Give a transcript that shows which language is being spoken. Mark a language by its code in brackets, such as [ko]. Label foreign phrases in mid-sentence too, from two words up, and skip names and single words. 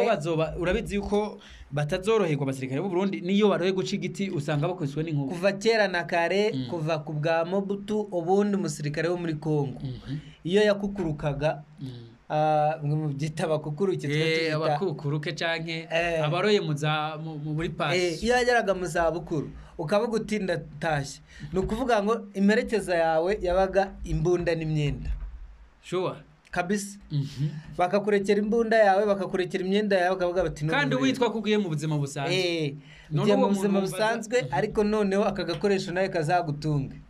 [rn] bazoba urabizi yuko batazoroherwa abasirikare b'u Burundi niyo baroye guca igiti usanga bakwiswe n'inkuba. Kuva kera na kare kuva ku bwa Mobutu ubundi umusirikare wo muri Kongo iyo yakukurukaga byita abakukuruke abakukuruke canke abaroye muri pasi iyo yageraga mu za bukuru ukavuga uti ndatashye no kuvuga ngo imperekeza yawe yabaga imbunda n'imyenda sure [rw] kabisa bakakurekera imbunda yawe bakakurekera imyenda yawe bakavuga bati kandi witwa kugiye mu buzima busanzwe none mu buzima busanzwe ariko noneho akagakoresho nawe kazagutunga